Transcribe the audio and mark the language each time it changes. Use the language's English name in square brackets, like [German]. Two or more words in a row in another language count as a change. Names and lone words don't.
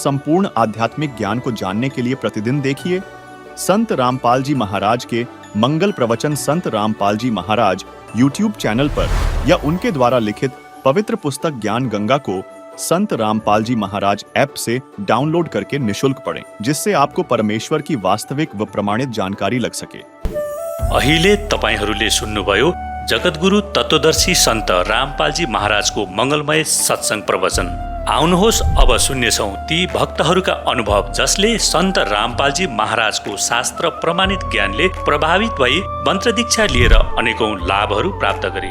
[Hindi] संपूर्ण आध्यात्मिक ज्ञान को जानने के लिए प्रतिदिन देखिए संत रामपाल जी महाराज के मंगल प्रवचन संत रामपाल जी महाराज YouTube चैनल पर, या उनके द्वारा लिखित पवित्र पुस्तक ज्ञान गंगा को संत रामपाल जी महाराज ऐप से डाउनलोड करके निशुल्क पढ़ें, जिससे आपको परमेश्वर की वास्तविक व प्रमाणित जानकारी लग सके। [Nepali] अहिले तपाईहरूले सुन्नुभयो जगद्गुरु तत्त्वदर्शी सन्त रामपालजी महाराजको मङ्गलमय सत्सङ्ग प्रवचन। आउनुहोस् अब सुन्नेछौँ ती भक्तहरूका अनुभव जसले सन्त रामपालजी महाराजको शास्त्र प्रमाणित ज्ञानले प्रभावित भई मन्त्र दीक्षा लिएर अनेकौं लाभहरू प्राप्त गरे।